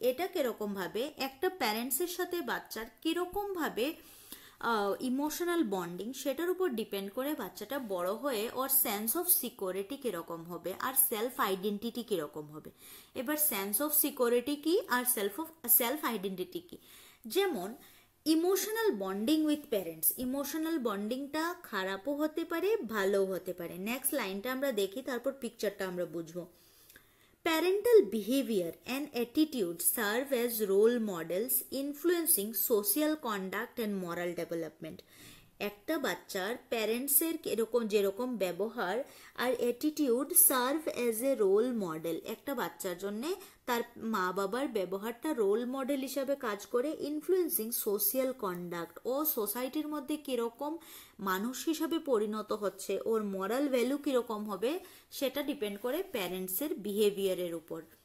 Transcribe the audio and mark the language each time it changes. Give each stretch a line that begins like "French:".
Bangla: এটা কিরকম ভাবে একটা প্যারেন্টসের সাথে বাচ্চার কিরকম ভাবে ইমোশনাল বন্ডিং, সেটার উপর ডিপেন্ড করে বাচ্চাটা বড় হয়ে ওর সেন্স অফ সিকিউরিটি কিরকম হবে আর সেলফ আইডেন্টিটি কিরকম হবে। এবার সেন্স অফ সিকিউরিটি কি আর সেলফ আইডেন্টিটি কি? যেমন emotional bonding with parents, emotional বন্ডিংটা খারাপও হতে পারে ভালোও হতে পারে। নেক্সট লাইনটা আমরা দেখি, তারপর পিকচারটা আমরা বুঝবো।
English: Parental behavior and attitude serve as role models influencing social conduct and moral development.
Bangla: একটা বাচ্চার প্যারেন্টসের এরকম যেরকম ব্যবহার আর attitude
English: serve as a role model,
Bangla: একটা বাচ্চার জন্য তার মা বাবার ব্যবহারটা রোল মডেল হিসাবে কাজ করে।
English: influencing social conduct,
Bangla: ও সোসাইটির মধ্যে কিরকম মানুষ হিসাবে পরিণত হচ্ছে, ওর মরাল ভ্যালু কিরকম হবে, সেটা ডিপেন্ড করে প্যারেন্টসের বিহেভিয়ারের উপর।